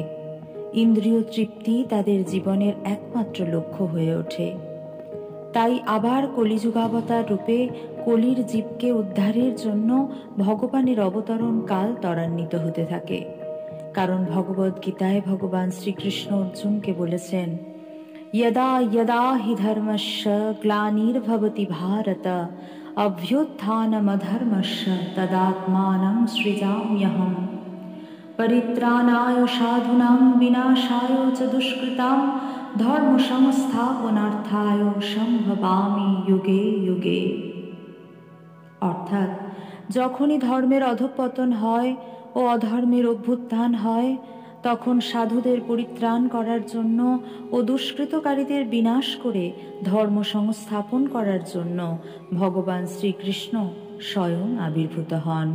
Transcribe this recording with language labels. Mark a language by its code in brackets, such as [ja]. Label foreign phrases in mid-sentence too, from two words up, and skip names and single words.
[bn] ইন্দ্রিয় তৃপ্তি তাদের জীবনের একমাত্র লক্ষ্য হয়ে ওঠে। তাই আবার কলিযুগাবতার রূপে কলির জীবকে উদ্ধারের জন্য ভগবানের অবতরণ কাল ত্বরান্বিত হতে থাকে। কারণ ভগবদ্ গীতায় ভগবান শ্রীকৃষ্ণ অর্জুনকে বলেছেন, [sa] यदा यदा हि धर्मस्य ग्लानिर्भवति भारत अभ्युत्थानमधर्मस्य तदात्मानं सृजाम्यहम् परित्राणाय साधूनां विनाशाय च दुष्कृतां धर्म संस्थापनार्थाय सम्भवामि युगे युगे। [bn] অর্থাৎ যখনই ধর্মের অধঃপতন হয় ও অধর্মের অভ্যুত্থান হয়, তখন সাধুদের পরিত্রাণ করার জন্য ও দুষ্কৃতকারীদের বিনাশ করে ধর্ম সংস্থাপন করার জন্য ভগবান শ্রীকৃষ্ণ স্বয়ং আবির্ভূত হন।